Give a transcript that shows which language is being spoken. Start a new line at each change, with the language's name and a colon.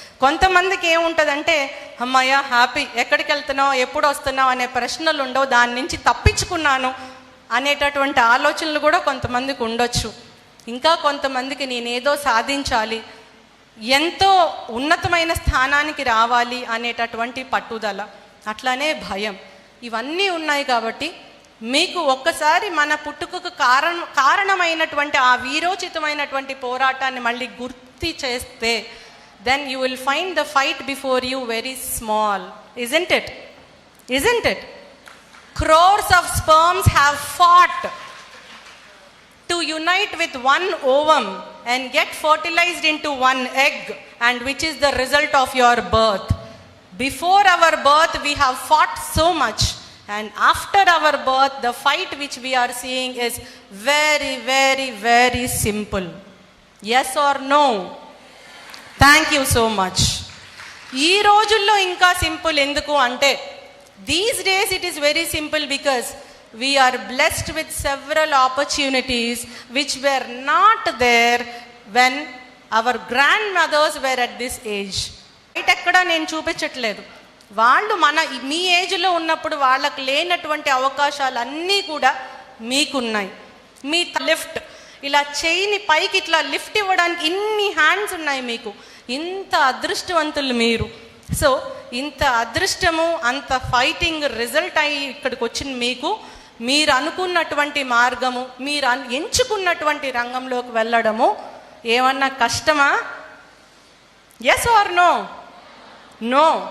Telugu: కొంతమందికి ఏముంటుందంటే అమ్మయ్య హ్యాపీ, ఎక్కడికి వెళ్తున్నావు, ఎప్పుడు వస్తున్నావు అనే ప్రశ్నలు ఉండవు, దాని నుంచి తప్పించుకున్నాను అనేటటువంటి ఆలోచనలు కూడా కొంతమందికి ఉండొచ్చు. ఇంకా కొంతమందికి నేనేదో సాధించాలి, ఎంతో ఉన్నతమైన స్థానానికి రావాలి అనేటటువంటి పట్టుదల, అట్లానే భయం, ఇవన్నీ ఉన్నాయి. కాబట్టి మీకు ఒక్కసారి మన పుట్టుకకు కారణమైనటువంటి ఆ వీరోచితమైనటువంటి పోరాటాన్ని మళ్ళీ గుర్తు చేస్తే,
English: then you will find the fight before you very small, isn't it? Isn't it? Crores of sperms have fought to unite with one ovum and get fertilized into one egg, and which is the result of your birth. Before our birth we have fought so much, and after our birth the fight which we are seeing is very, very, very simple. Yes or no? Thank you so much.
Telugu: ఈ రోజుల్లో ఇంకా simple ఎందుకు అంటే,
English: these days it is very simple because we are blessed with several opportunities which were not there when our grandmothers were at this age.
Telugu: ఎక్కడ నేను చూపించట్లేదు, వాళ్ళు మీ ఏజ్లో ఉన్నప్పుడు వాళ్ళకు లేనటువంటి అవకాశాలు అన్నీ కూడా మీకున్నాయి. మీ లిఫ్ట్, ఇలా చేయిని పైకి ఇట్లా లిఫ్ట్ ఇవ్వడానికి ఇన్ని హ్యాండ్స్ ఉన్నాయి మీకు. ఇంత అదృష్టవంతులు మీరు. సో ఇంత అదృష్టము, అంత ఫైటింగ్ రిజల్ట్ అయ్యి ఇక్కడికి వచ్చిన మీకు, మీరు అనుకున్నటువంటి మార్గము, మీరు ఎంచుకున్నటువంటి రంగంలోకి వెళ్ళడము ఏమన్నా కష్టమా?
English: Yes or no? No.